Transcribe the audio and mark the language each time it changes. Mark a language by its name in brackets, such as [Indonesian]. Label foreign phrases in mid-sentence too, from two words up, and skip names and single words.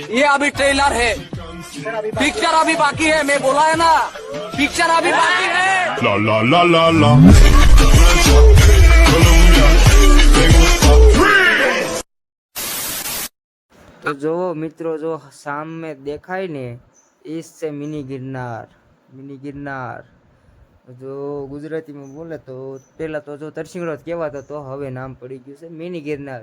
[Hindi] ये अभी ट्रेलर है, पिक्चर अभी बाकी है. मैं बोला है ना, पिक्चर अभी बाकी है. [Spanish] La la la la la. Colombia, me gusta freeze. [Gujarati] તો જો મિત્રો, જો સામે દેખાય ને એ છે મિની ગિરનાર. મિની ગિરનાર જો ગુજરાતીમાં બોલે તો પહેલાં તો જો તરસિંગડો જ કહેવાતો, તો હવે નામ પડી ગયું છે મિની ગિરનાર.